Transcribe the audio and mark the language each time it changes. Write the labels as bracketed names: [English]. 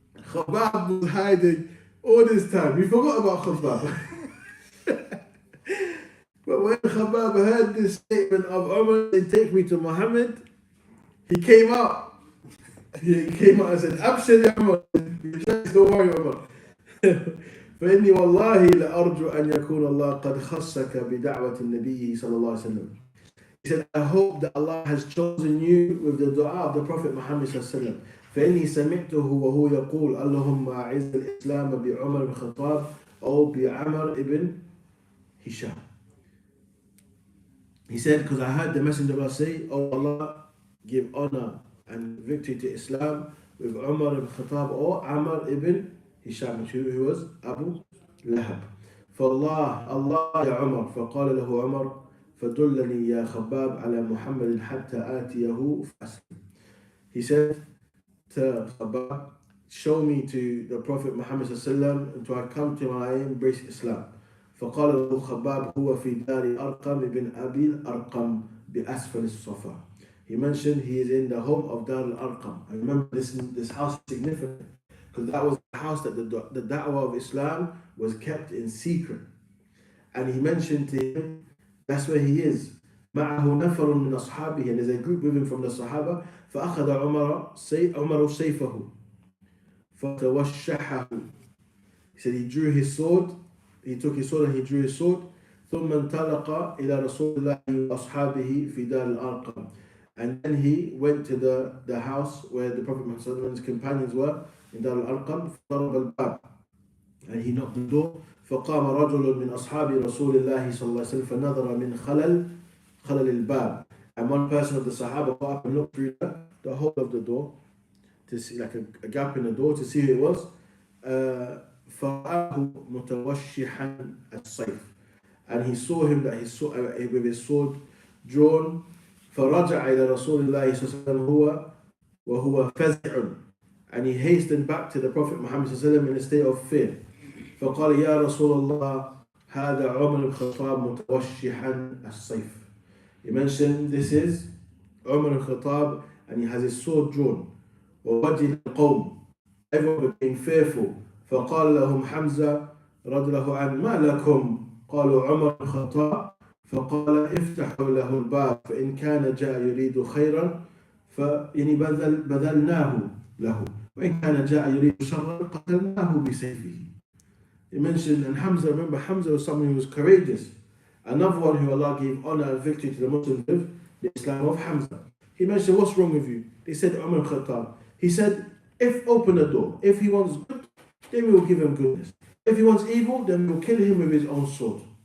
[English] Khabbab was hiding all this time. We forgot about Khabbab. But when Khabbab heard this statement of Umar, they take me to Muhammad, he came out. He came out and said, [Arabic] Abshir ya Umar. [English] Don't worry, Umar. [Arabic] فإني والله لأرجو أن يكون الله قد خصك بدعوة النبي صلى الله عليه وسلم. [English] He said, I hope that Allah has chosen you with the dua of the Prophet Muhammad صلى الله عليه وسلم. [Arabic] فإني سمعته وهو يقول اللهم أعز الإسلام بعمر بن الخطاب أو بعمر ibn Hisham. [English] He said, because I heard the Messenger of Allah say, oh Allah, give honor and victory to Islam with Umar ibn Khattab or Amr ibn Hisham, who was Abu Lahab. [Arabic] فالله الله يا عمر فقال له عمر فدلني يا خباب على محمد حتى آتيه فأسلم. [English] He said to Khabab, show me to the Prophet Muhammad sallallahu until I come to him and I embrace Islam. [Arabic] فقال له خباب هو في دار أرقم بن أبي الأرقم بأسفل الصفا. [English] He mentioned he is in the home of Dar al-Arqam. I remember this house is significant because that was the house that the da'wah of Islam was kept in secret. And he mentioned to him, that's where he is. [Arabic] معه نفر من أصحابه, [English] and there's a group with him from the Sahaba. [Arabic] فأخذ عمر سيفه فتوشحه. [English] He said he drew his sword, he took his sword and he drew his sword. [Arabic] ثم انطلق إلى رسول الله وأصحابه في دار الأرقم. [English] And then he went to the house where the Prophet Muhammad's companions were in Dar al-Arqam. [Arabic] فضرب الباب, [English] and he knocked the door. [Arabic] فقام رجل من أصحاب رسول الله صلى الله عليه وسلم فنظر من خلل الباب. [English] And one person of the Sahaba got up and looked through the hole of the door to see, like a gap in the door, to see who it was. [Arabic] فرآه متوشحا السيف, [English] and he saw him that with his sword drawn. [Arabic] فرجع إلى رسول الله صلى الله عليه وسلم وهو فزع, [English] and he hastened back to the Prophet Muhammad صلى الله عليه وسلم in a state of fear. [Arabic] فقال يا رسول الله هذا عمر الخطاب متوشحا السيف. [English] He mentioned this is Umar al-Khattab and he has his sword drawn. [Arabic] ووجل القوم, [English] everyone became fearful. [Arabic] فقال لهم حمزة رضي الله عنه ما لكم؟ قالوا عمر الخطاب. فقال افتحوا له الباب فإن كان جاء يريد خيرا فإن بذلناه له وإن كان جاء يريد شرا قتلناه بسيفه. [English] He mentioned, and Hamza, remember Hamza was someone who was courageous. Another one who Allah gave honor and victory to the Muslims with, the Islam of Hamza. He mentioned, what's wrong with you? They said, Umar Khattab. He said, open the door. If he wants good, then we will give him goodness. If he wants evil, then we will kill him with his own sword.